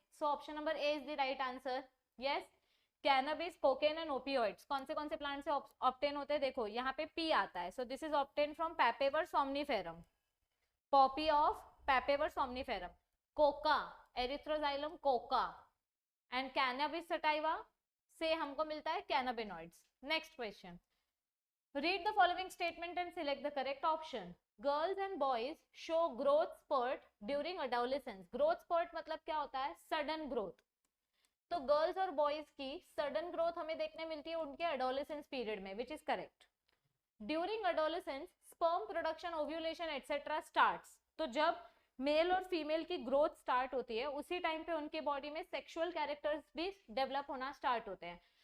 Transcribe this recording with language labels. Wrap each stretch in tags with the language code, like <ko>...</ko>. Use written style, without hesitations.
<en>So option number A is the right answer. Yes, cannabis, cocaine and opioids</en> <hi>कौन से plant से obtain होते हैं? देखो यहाँ पे पी आता है।</hi> <en>So this is obtain from Papaver somniferum, poppy of Papaver somniferum.</en> <hi>Coca, Erythroxylum Coca and cannabis sativa से हमको मिलता है cannabinoids.</hi> <en>Next question, read the following statement and select the correct option. Girls and boys show growth spurt during adolescence.</en> <hi>growth spurt मतलब क्या होता है?</hi> <en>sudden growth।</en> <hi>तो girls और बॉयज की सडन ग्रोथ हमें देखने मिलती है उनके एडोलेसेंस पीरियड में,</hi> <en>Which is correct. During adolescence sperm production, ovulation etcetera starts.</en> <hi>तो जब मेल और फीमेल की ग्रोथ स्टार्ट होती है, उसी टाइम पे उनके बॉडी में सेक्सुअल कैरेक्टर्स भी डेवलप होना स्टार्ट होते हैं।</hi>